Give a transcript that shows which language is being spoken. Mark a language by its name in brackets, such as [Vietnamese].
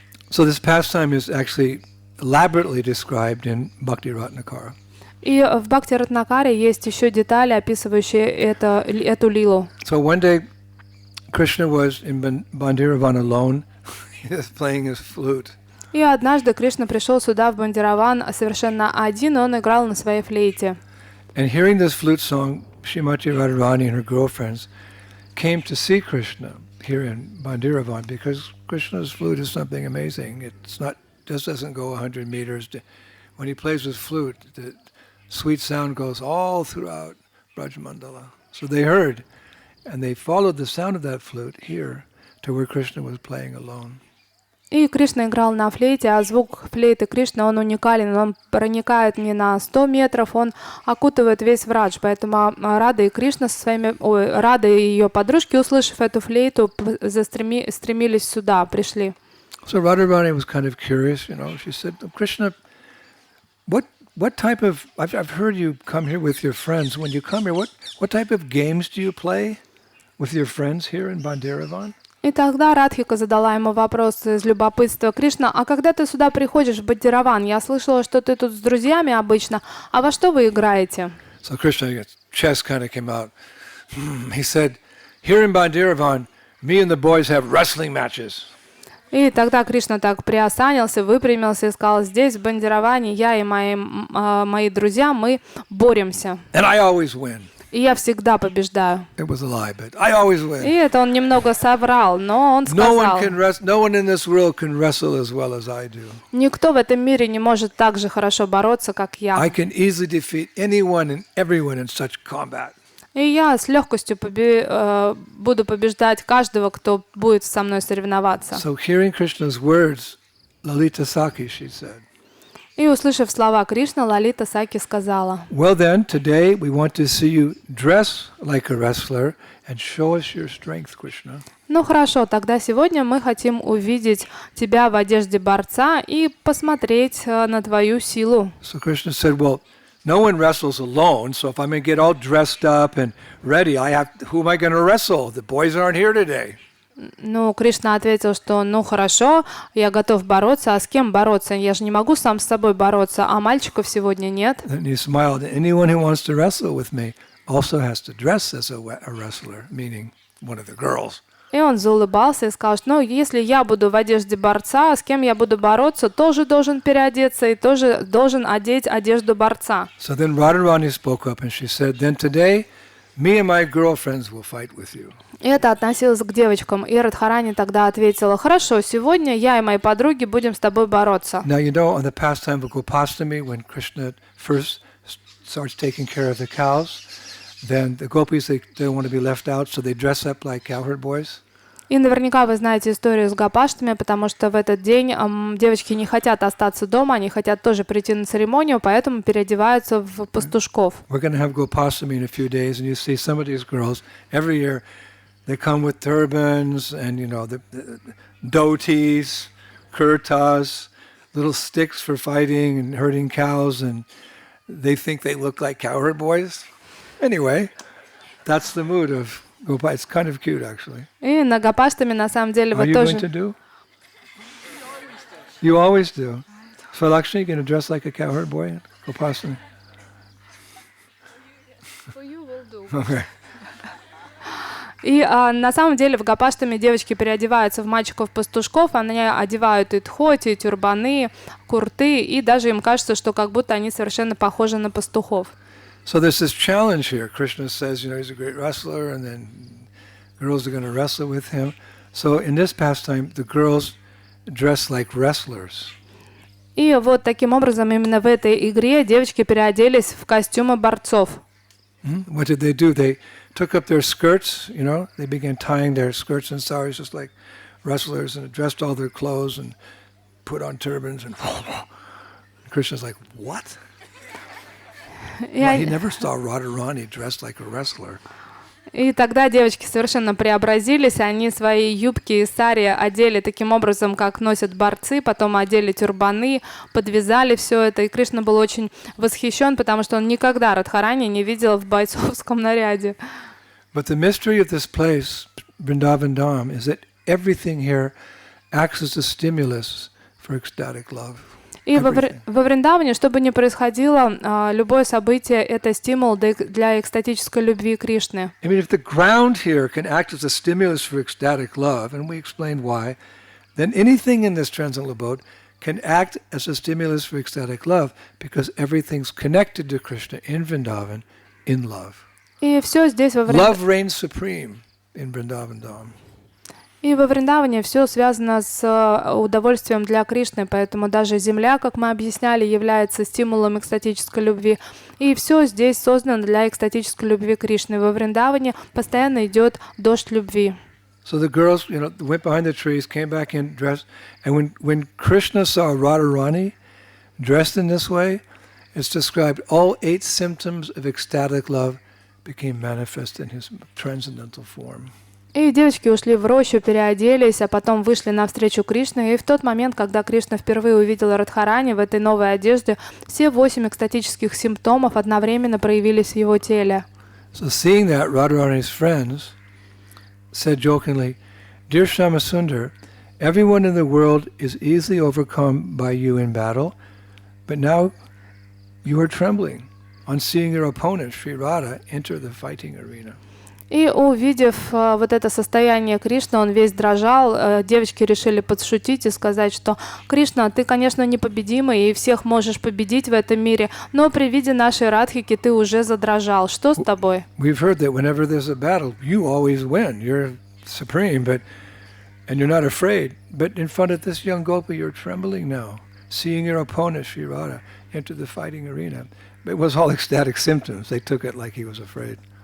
[English] So this pastime is actually elaborately described in Bhakti Ratnakara. [Russian] И в Бхакти Ратнакаре есть еще детали, описывающие эту лилу. [English] So one day Krishna was in Bhandiravan alone. He was playing his flute. [Russian] И однажды Кришна пришел сюда, в Бандираван, совершенно один, и он играл на своей флейте. [English] And hearing this flute song, Srimati Radharani and her girlfriends came to see Krishna here in Bhandiravan because Krishna's flute is something amazing. It's not, just doesn't go 100 meters. When he plays his flute, the sweet sound goes all throughout Brajmandala. So they heard, and they followed the sound of that flute here to where Krishna was playing alone. [Russian] И Кришна играл на флейте, а звук флейты Кришны, он уникален, он проникает не на 100 метров, он окутывает весь Врадж. Поэтому Рада и Кришна Рада и ее подружки, услышав эту флейту, стремились сюда, пришли. [English] So Radharani was kind of curious, She said, Krishna, what type of, I've heard you come here with your friends. When you come here, what type of games do you play with your friends here in Bhandiravan? [Russian] И тогда Радхика задала ему вопрос из любопытства: Кришна, а когда ты сюда приходишь в Бандираван, я слышала, что ты тут с друзьями обычно, а во что вы играете? [English] So Krishna, chest kind of came out. He said, here in Bandiravan, me and the boys have wrestling matches. [Russian] И тогда Кришна так приосанился, выпрямился и сказал: здесь, в Бандираване, я и мои друзья, мы боремся. [English] And I always win. [Russian] И я всегда побеждаю. [English] It was a lie, but I always win. [Russian] И это он немного соврал, но он сказал: [English] No one in this world can wrestle as well as I do. [Russian] никто в этом мире не может так же хорошо бороться, как я. [English] I can easily defeat anyone and everyone in such combat. [Russian] И я с легкостью буду побеждать каждого, кто будет со мной соревноваться. [English] So hearing Krishna's words, Lalita Saki, she said. [Russian] И услышав слова Кришны, Лалита Саки сказала: [English] Well then, today we want to see you dress like a wrestler and show us your strength, Krishna. [Russian] Ну хорошо, тогда сегодня мы хотим увидеть тебя в одежде борца и посмотреть на твою силу. [English] So Krishna said, well, no one wrestles alone, so if I'm going to get all dressed up and ready, who am I going to wrestle? The boys aren't here today. [Russian] Ну, Кришна ответил, что ну хорошо, я готов бороться, а с кем бороться? Я же не могу сам с собой бороться, а мальчиков сегодня нет. [English] And he smiled. Anyone who wants to wrestle with me also has to dress as a wrestler, meaning one of the girls. [Russian] И он заулыбался и сказал, что ну, если я буду в одежде борца, с кем я буду бороться, тоже должен переодеться и тоже должен одеть одежду борца. [English] So then Radharani spoke up and she said, then today me and my girlfriends will fight with you. [Russian] И это относилось к девочкам. И Радхарани тогда ответила: хорошо, сегодня я и мои подруги будем с тобой бороться. [English] Now you know on the pastime of Gopastami, when Krishna first starts taking care of the cows, then the gopis, they don't want to be left out, so they dress up like cowherd boys. [Russian] И наверняка вы знаете историю с гопаштами, потому что в этот день девочки не хотят остаться дома, они хотят тоже прийти на церемонию, поэтому переодеваются в пастушков. [English] We're going to have Gopastami in a few days, and you see some of these girls every year. They come with turbans and the dhotis, kurtas, little sticks for fighting and herding cows, and they think they look like cowherd boys. Anyway, that's the mood of Gopal. It's kind of cute, actually. [Russian] И на гопаштами на самом деле [English] Are [Russian] вы [English] you [Russian] тоже. [English] going to do? You always do. So Lakshmi, you going to dress like a cowherd boy at Gopastami? Okay. [Russian] И на самом деле в гопаштами девочки переодеваются в мальчиков-пастушков, они одевают и тхоти, и тюрбаны, курты, и даже им кажется, что как будто они совершенно похожи на пастухов. [English] So there's this challenge here. Krishna says, he's a great wrestler, and then girls are going to wrestle with him. So in this pastime, the girls dress like wrestlers. [Russian] И вот таким образом именно в этой игре девочки переоделись в костюмы борцов. [English] What did they do? They took up their skirts, they began tying their skirts and saris just like wrestlers, and dressed all their clothes and put on turbans, and Krishna's like, what? He never saw Radharani dressed like a wrestler. [Russian] И тогда девочки совершенно преобразились, они свои юбки и сари одели таким образом, как носят борцы, потом одели тюрбаны, подвязали все это, и Кришна был очень восхищен, потому что он никогда Радхарани не видел в бойцовском наряде. [English] But the mystery of this place, Vrindavan Dham, is that everything here acts as a stimulus for ecstatic love. [Russian] И во Вриндаване, что бы ни происходило, любое событие — это стимул для экстатической любви Кришны. [English] I mean, if the ground here can act as a stimulus for ecstatic love, and we explained why, then anything in this transcendental abode can act as a stimulus for ecstatic love, because everything's connected to Krishna in Vrindavan in love. [Russian] И все здесь [English] Love reigns supreme in Vrindavan Dham. [Russian] И во Вриндаване все связано с удовольствием для Кришны, поэтому даже земля, как мы объясняли, является стимулом экстатической любви. И все здесь создано для экстатической любви Кришны. Во Вриндаване постоянно идет дождь любви. [English] So the girls, went behind the trees, came back in dressed, and when Krishna saw Radharani dressed in this way, it's described all 8 symptoms of ecstatic love became manifest in his transcendental form. [Russian] И девочки ушли в рощу, переоделись, а потом вышли навстречу Кришне. И в тот момент, когда Кришна впервые увидел Радхарани в этой новой одежде, все 8 экстатических симптомов одновременно проявились в его теле. [English] So seeing that, Radharani's friends said jokingly, "Dear Shyamasundar, everyone in the world is easily overcome by you in battle, but now you are trembling on seeing your opponent, Sri Radha, enter the fighting arena." [Russian] И увидев вот это состояние Кришны, он весь дрожал. Девочки решили подшутить и сказать, что Кришна, ты, конечно, непобедимый и всех можешь победить в этом мире, но при виде нашей Радхики ты уже задрожал. Что с тобой? [English] We've heard that whenever there's a battle, you always win. You're supreme, and you're not afraid. But in front of this young gopi, you're trembling now, seeing your opponent, Sri Radha, enter the fighting arena. It was all ecstatic symptoms. They took it like he was afraid.